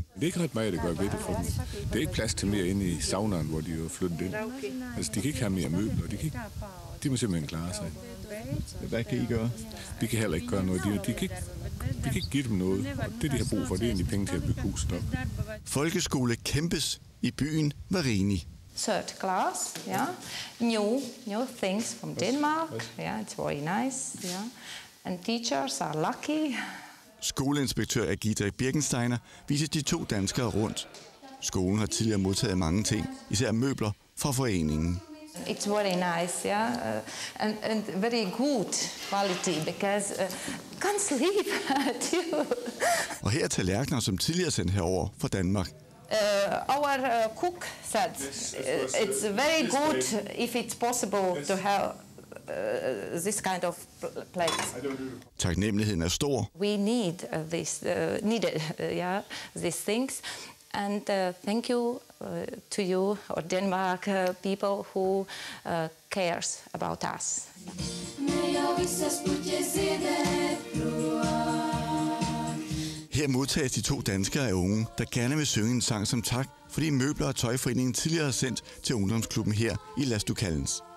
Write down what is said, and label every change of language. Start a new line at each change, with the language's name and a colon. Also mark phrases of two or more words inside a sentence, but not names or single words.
Danish: Det er ikke ret meget, det gør ved det for dem. Det er ikke plads til mere inde i saunaen, hvor de er flyttet ind. Altså, de kan ikke have mere møbler, de må simpelthen klare sig. Hvad kan I gøre? Vi kan heller ikke gøre noget. Vi kan ikke give dem noget, og det, de har brug for, det er egentlig penge til at bygge huset op. Folkeskole kæmpes i byen Varini.
English: Third class, yeah. New things from Denmark. Yeah, it's very nice. Yeah, and teachers are lucky.
Danish: Skoleinspektør Agita Birkensteiner viser de 2 danskere rundt. Skolen har tidligere modtaget mange ting, især møbler fra foreningen.
English: It's very nice, yeah, and very good quality because can't sleep too.
Danish: Og her er tallerkener, som tidligere sendt herover fra Danmark.
English: Our cook said it's very good if it's possible to have this kind of plates.
Danish: Taknemmeligheden er stor.
English: We need these things, and thank you to you or Denmark people who cares about us.
Danish: Her modtages de 2 danskere af unge, der gerne vil synge en sang som tak, fordi møbler og tøjforeningen tidligere har sendt til ungdomsklubben her i Las Ducalens.